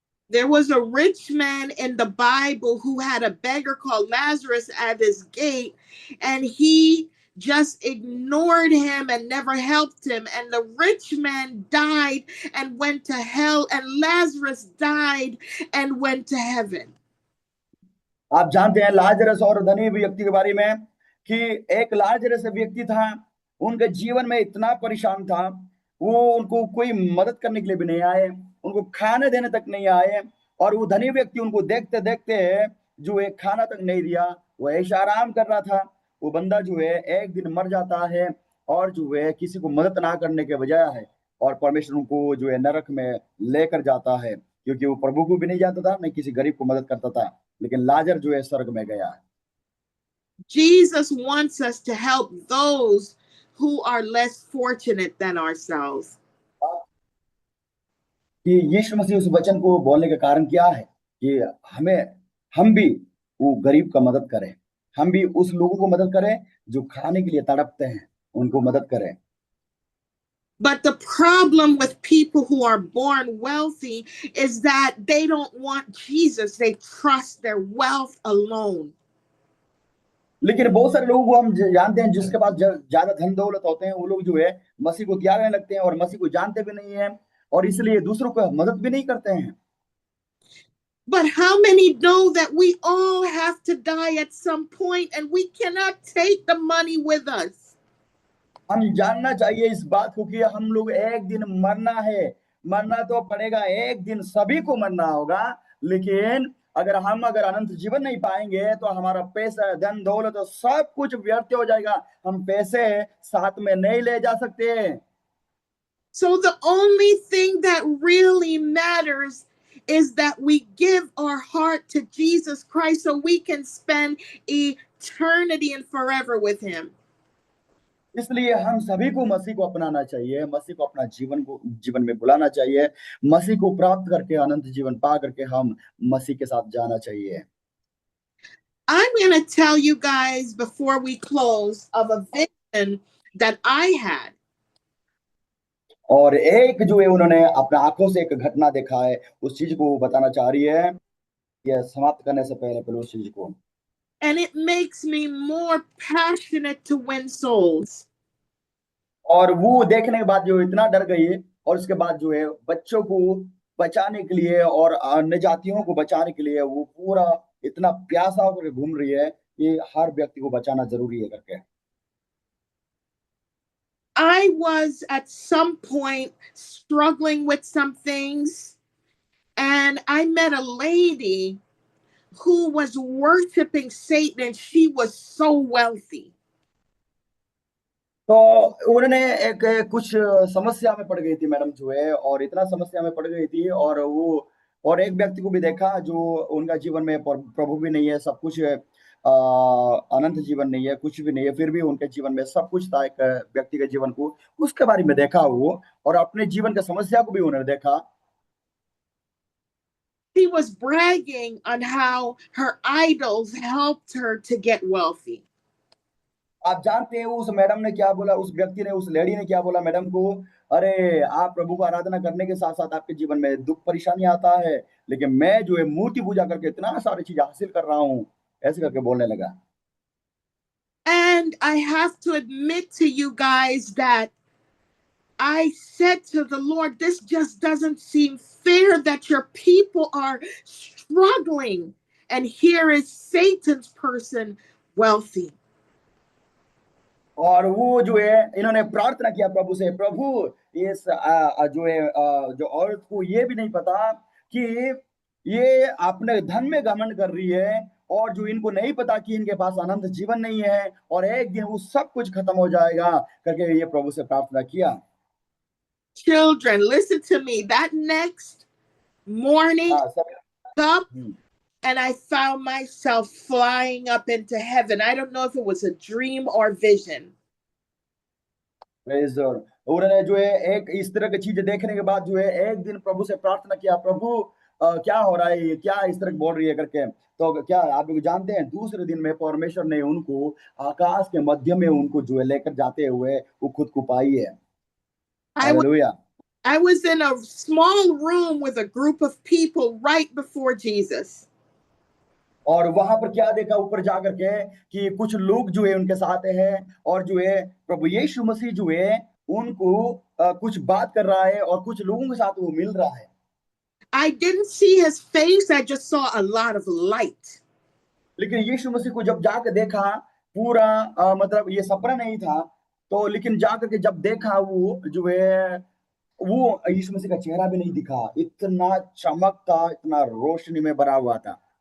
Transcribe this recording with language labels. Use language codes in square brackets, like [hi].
[en] There was a rich man in the Bible who had a beggar called Lazarus at his gate, and he just ignored him and never helped him. And the rich man died and went to hell, and Lazarus died and went to heaven. [hi] आप जानते हैं Lazarus और धनी व्यक्ति के बारे में कि एक लाजरस व्यक्ति था, उनके जीवन में इतना परेशान था, वो उनको कोई मदद करने के लिए भी नहीं आए, उनको खाने देने तक नहीं आए, और वो धनी व्यक्ति उनको देखते देखते जो है खाना तक नहीं दिया, वो ऐशा आराम कर रहा था। वो बंदा जो है एक दिन मर जाता है और जो है किसी को मदद ना करने के बजाय है, और परमेश्वर उनको जो है नरक में लेकर जाता है, क्योंकि वो प्रभु को भी नहीं जानता था, नहीं किसी गरीब को मदद करता था। लेकिन लाजर जो है स्वर्ग में गया। [en] Jesus wants us to help those who are less fortunate than ourselves. [hi] कि यीशु मसीह उस वचन को बोलने का कारण क्या है कि हम भी वो गरीब का मदद करें, हम भी उस लोगों को मदद करें जो खाने के लिए तड़पते हैं, उनको मदद करें। [en] But the problem with people who are born wealthy is that they don't want Jesus. They trust their wealth alone. [hi] लेकिन बहुत सारे लोगों को हम जानते हैं जिसके पास ज्यादा धन दौलत होते हैं, वो लोग जो है मसीह को त्यागने लगते हैं और मसीह को जानते भी नहीं है, और इसलिए दूसरों को मदद भी नहीं करते हैं। [en] But how many know that we all have to die at some point and we cannot take the money with us? [hi] हम जानना चाहिए इस बात को कि हम लोग एक दिन मरना है, मरना तो पड़ेगा, एक दिन सभी को मरना होगा। लेकिन अगर अनंत जीवन नहीं पाएंगे तो हमारा पैसा, धन दौलत तो सब कुछ व्यर्थ हो जाएगा, हम पैसे साथ में नहीं ले जा सकते। [en] So the only thing that really matters is that we give our heart to Jesus Christ so we can spend eternity and forever with him. [hi] इसलिए हम सभी को मसीह को अपनाना चाहिए, मसीह को अपना जीवन में बुलाना चाहिए, मसीह को प्राप्त करके अनंत जीवन पा करके हम मसीह के साथ जाना चाहिए। [en] I'm going to tell you guys before we close of a vision that I had. [hi] और एक जो है उन्होंने अपने आंखों से एक घटना देखा है, उस चीज को बताना चाह रही है। यह समाप्त करने से पहले उस चीज को, [en] And it makes me more passionate to win souls. [hi] और वो देखने के बाद जो इतना डर गई है, और उसके बाद जो है बच्चों को बचाने के लिए और अन्य जातियों को बचाने के लिए वो पूरा इतना प्यासा होकर घूम रही है कि हर व्यक्ति को बचाना जरूरी है करके। [en] I was at some point struggling with some things, and I met a lady who was worshiping Satan, and she was so wealthy. [hi] तो उन्होंने एक कुछ समस्या में पड़ गई थी मैडम जो है, और इतना समस्या में पड़ गई थी, और वो और एक व्यक्ति को भी देखा जो उनका जीवन में प्रभु भी नहीं है, सब कुछ अनंत जीवन नहीं है, कुछ भी नहीं है, फिर भी उनके जीवन में सब कुछ था। एक व्यक्ति के जीवन को उसके बारे में देखा वो, और अपने जीवन की समस्या को भी उन्होंने देखा। [en] She was bragging on how her idols helped her to get wealthy. [hi] आप जानते हैं उस मैडम ने क्या बोला, उस व्यक्ति ने, उस लेडी ने क्या बोला मैडम को? अरे आप प्रभु को आराधना करने के साथ साथ आपके जीवन में दुख परेशानी आता है, लेकिन मैं जो है मूर्ति पूजा करके इतना सारी चीज हासिल कर रहा हूँ, ऐसे करके बोलने लगा। [en] And I have to admit to you guys that I said to the Lord, this just doesn't seem fair that your people are struggling, and here is Satan's person wealthy. [hi] और वो जो है इन्होंने प्रार्थना किया प्रभु से, प्रभु इस जो है जो औरत को ये भी नहीं पता कि ये अपने धन में घमंड कर रही है, और जो इनको नहीं पता कि इनके पास अनंत जीवन नहीं है, और एक दिन वो सब कुछ खत्म हो जाएगा करके ये प्रभु से प्रार्थना किया। [en] Children, listen to me. That next morning, up, and I found myself flying up into heaven. I don't know if it was a dream or vision. Praise the Lord. [hi] उन्होंने जो है एक इस तरह की चीज देखने के बाद जो है एक दिन प्रभु से प्रार्थना किया, प्रभु क्या हो रहा है, क्या इस तरह बोल रही है करके। तो क्या आप लोग जानते हैं, दूसरे दिन में परमेश्वर ने उनको आकाश के मध्य में उनको जो है लेकर जाते हुए वो खुद को पाई है। Hallelujah. [en] I was in a small room with a group of people right before Jesus. [hi] और वहां पर क्या देखा ऊपर जाकर के कि कुछ लोग जो है उनके साथ हैं, और जो है प्रभु यीशु मसीह जो है उनको कुछ बात कर रहा है, और कुछ लोगों के साथ वो मिल रहा है। [en] I didn't see his face, I just saw a lot of light. [hi] लेकिन यीशु मसीह को जब जाकर देखा, पूरा मतलब ये सपना नहीं था, तो लेकिन जाकर के जब देखा वो जो है वो यीशु मसीह का चेहरा भी नहीं दिखा, इतना चमक था, इतना रोशनी में भरा हुआ था।